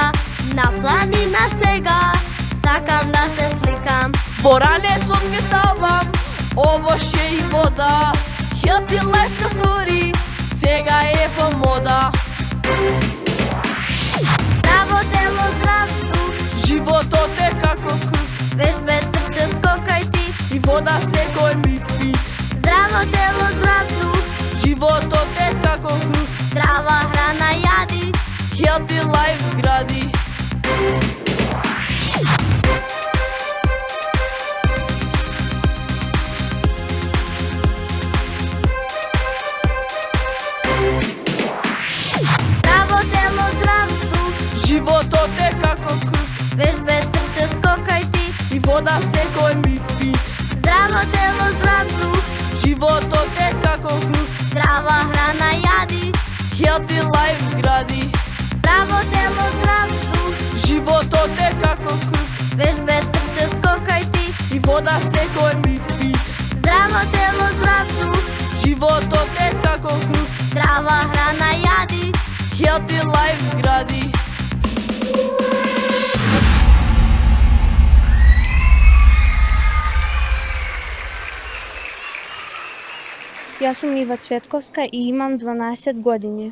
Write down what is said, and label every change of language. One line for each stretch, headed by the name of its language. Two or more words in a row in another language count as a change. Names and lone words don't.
Macedonian: На планина сега, сакам да се сликам. Во ранецот ке ставам, овошје и вода.
English: Healthy life
Macedonian: на стори, сега е во мода. Здраво тело, здрав дух, Животот е како круг вежбе, трче, скокај ти. и вода секој ми пи. Здраво тело, здрав дух, Животот е како круг, здрава храна јади.
English: healthy life гради.
Macedonian: Здраво тело, здрав дух, Животот е како круг вежбе, трче, скокај ти. и вода секој ми пи. Здраво тело, здрав дух, Животот е како круг, здрава храна јади.
English: healthy life гради.
Macedonian: Здраво тело, здрав дух, Животот е како круг вежбе, трче, скокај ти. и вода секој ми пи. Здраво тело, здрав дух, Животот е како круг, здрава храна јади.
English: healthy life гради.
Macedonian: Јас сум Ива Цветковска и имам 12 години.